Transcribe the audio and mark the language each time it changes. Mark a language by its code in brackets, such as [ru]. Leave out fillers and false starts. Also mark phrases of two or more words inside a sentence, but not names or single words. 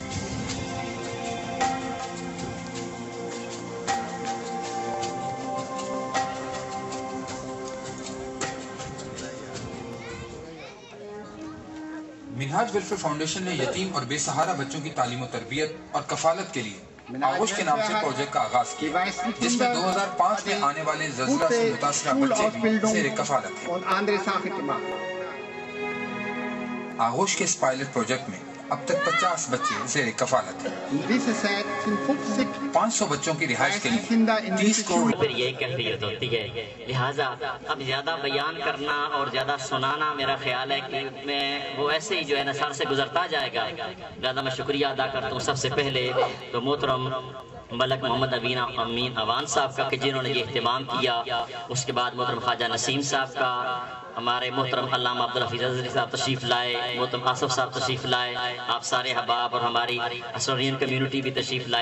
[ur] منہاج ویلفیئر فاؤنڈیشن نے یتیم اور بے سہارا بچوں کی تعلیم اور تربیت اور کفالت کے لیے آغوش کے نام سے پروجیکٹ کا آغاز کیا، جس میں 2005 میں آنے والے زلزلہ سے متاثرہ بچے بھی زیر کفالت ہیں. آغوش کے اس [en] pilot project [ur] میں اب تک 50 بچے زیر کفالت ہیں. [de] In dieser Zeit sind 50 [ur] 500 بچوں کی رہائش کے لیے [de] Kinder in [ur] 30 [de] dieser [ur] करोड़ پھر یہی کیفیت ہوتی ہے. لہٰذا اب زیادہ بیان کرنا اور زیادہ سنانا میرا خیال ہے کہ میں وہ ایسے ہی جو ہے نا سر سے گزرتا جائے گا. لہٰذا میں شکریہ ادا کرتا ہوں سب سے پہلے تو محترم ملک محمد امین اعوان صاحب کا کہ جنہوں نے یہ اہتمام کیا، اس کے بعد محترم خواجہ نسیم صاحب کا، ہمارے محترم علامہ عبدالحفیظ ازہری صاحب تشریف لائے، محترم آصف صاحب تشریف لائے، آپ سارے احباب اور ہماری آسٹرین کمیونٹی بھی تشریف لائے.